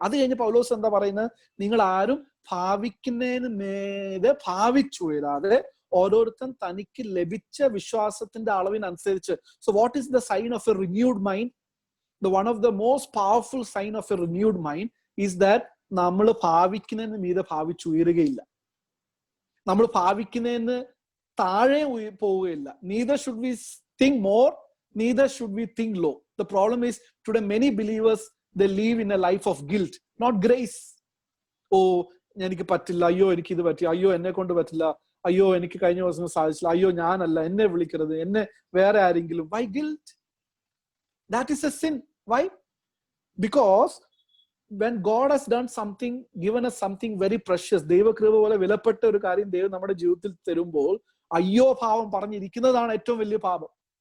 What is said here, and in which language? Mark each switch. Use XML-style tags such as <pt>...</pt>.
<ml>അത് കഴിഞ്ഞ് പൗലോസ് എന്താ പറയുന്നത്? നിങ്ങൾ ആരും ഭാവിക്കുന്നതിന് മേലെ ഭാവിച്ചുയരാതെ ഓരോരുത്തൻ തനിക്ക് ലഭിച്ച വിശ്വാസത്തിന്റെ അളവിനനുസരിച്ച്.</ml> <en>So what is the sign of a renewed mind? One of the most powerful sign of a renewed mind is that</en> <ml>നമ്മൾ ഭാവിക്കുന്നതിന് മീതെ ഭാവിച്ചുയരുകയില്ല, നമ്മൾ ഭാവിക്കുന്നതിന് താഴെ പോവുകയില്ല.</ml> <en>Neither should we think more, neither should we think low. The problem is today many believers, they live in a life of guilt, not grace.</en> <ml>എനിക്ക് പറ്റില്ല, അയ്യോ എനിക്ക് ഇത് പറ്റി, അയ്യോ എന്നെ കൊണ്ട് പറ്റില്ല, അയ്യോ എനിക്ക് കഴിഞ്ഞ ദിവസം സാധിച്ചില്ല, അയ്യോ ഞാനല്ല, എന്നെ വിളിക്കരുത്, എന്നെ വേറെ ആരെങ്കിലും.</ml> <en>Why guilt? That is a sin. Why? Because when God has done something, given us something very precious,</en> <ml>ദൈവകൃപ പോലെ വിലപ്പെട്ട ഒരു കാര്യം ദൈവം നമ്മുടെ ജീവിതത്തിൽ തരുമ്പോൾ അയ്യോ ഭാവം പറഞ്ഞിരിക്കുന്നതാണ് ഏറ്റവും വലിയ പാപം.</ml>